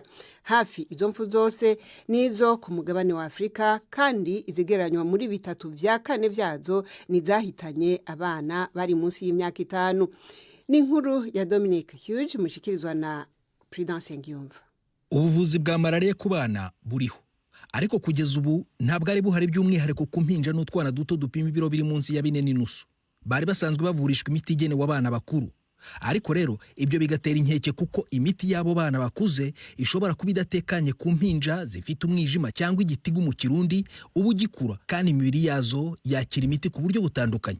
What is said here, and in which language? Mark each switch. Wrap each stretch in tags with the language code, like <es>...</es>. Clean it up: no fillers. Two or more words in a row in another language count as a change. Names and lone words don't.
<rn>Hafi izo mpfu zose nizo ku mugabane wa Afrika, kandi izigereranywa muri 3/4 vyazo nizahitanye abana bari munsi y'imyaka 5. Ni inkuru ya Dominic Hughes mushikirizwa na Prudence Ngiyumva.</rn> <rw>Ubuvuzi bwa malaria ku bana buriho, ariko kugeza ubu ntabwo ari buhari by'umwihariko ku mpinja n'utwana duto dupima ibiro biri munsi ya 4.5. Bari basanzwe bavurishwa imiti igenewe abana bakuru. Ariko rero ibyo bigatera inkeke kuko imiti y'abo bana bakuze ishobora kuba idatekanye ku mpinja zifite umwijima cyangwa igitigu mu Kirundi ubu gikura, kandi imibiri yazo yakira imiti ku buryo butandukanye.</rw>